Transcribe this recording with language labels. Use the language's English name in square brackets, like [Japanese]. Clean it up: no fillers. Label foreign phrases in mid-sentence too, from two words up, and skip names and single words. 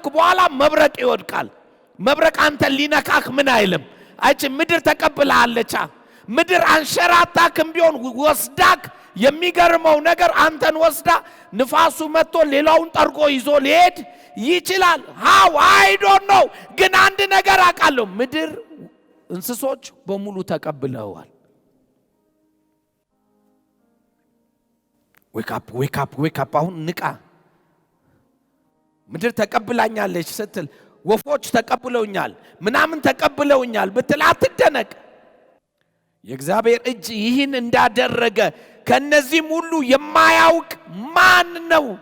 [Amharic] በኋላ መብረቅ ይወድቃል። መብረቅ አንተን ሊነካክ ምን አይልም አይች ምድር ተቀብላለች። ምድር አንሸራታክም ቢሆን ወስዳክ የሚገርመው ነገር አንተን ወስዳ ንፋሱ መጥቶ ሌላውን ጠርጎ ይዞ ሊሄድ ይችላል። [English] how I don't know [Amharic] ግን አንድ ነገር አውቃለሁ፣ ምድር እንስሶች በሙሉ ተቀብለዋል። [English] wake up wake up wake up። [Amharic] አሁን ንቃ። ምድር ተቀብላኛለች ስትል ወፎች ተቀብለውኛል ምናምን ተቀብለውኛል ብትል አትደነቅ። የእግዚአብሔር እጅ ይህን እንዳደረገ ከነዚህም ሁሉ የማያውቅ ማን ነው?